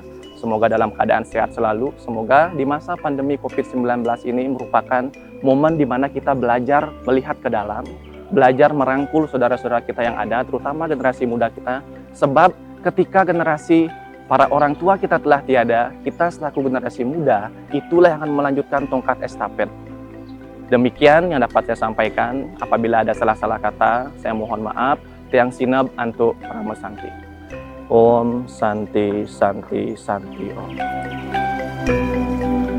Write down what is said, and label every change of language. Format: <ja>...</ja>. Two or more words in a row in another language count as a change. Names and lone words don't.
<id>Semoga dalam keadaan sehat selalu. Semoga di masa pandemi COVID-19 ini merupakan momen di mana kita belajar melihat ke dalam, belajar merangkul saudara-saudara kita yang ada, terutama generasi muda kita. Sebab ketika generasi para orang tua kita telah tiada, kita selaku generasi muda, itulah yang akan melanjutkan tongkat estafet. Demikian yang dapat saya sampaikan. Apabila ada salah-salah kata, saya mohon maaf.</id> <ban>Tiang sinab antuk Rama Santi.</ban> <sa>Om Santi Santi Santi Om.</sa>